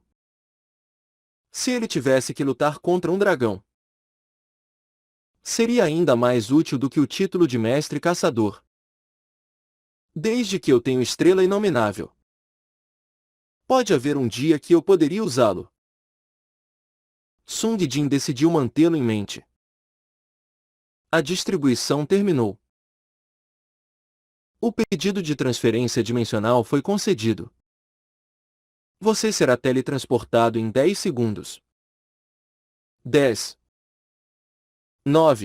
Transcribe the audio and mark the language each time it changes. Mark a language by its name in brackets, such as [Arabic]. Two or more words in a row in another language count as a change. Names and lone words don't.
[Portuguese] Se ele tivesse que lutar contra um dragão, seria ainda mais útil do que o título de mestre caçador. Desde que eu tenho estrela inominável, pode haver um dia que eu poderia usá-lo. Sung Jin decidiu mantê-lo em mente. A distribuição terminou. O pedido de transferência dimensional foi concedido. Você será teletransportado em 10 segundos. 10. 9.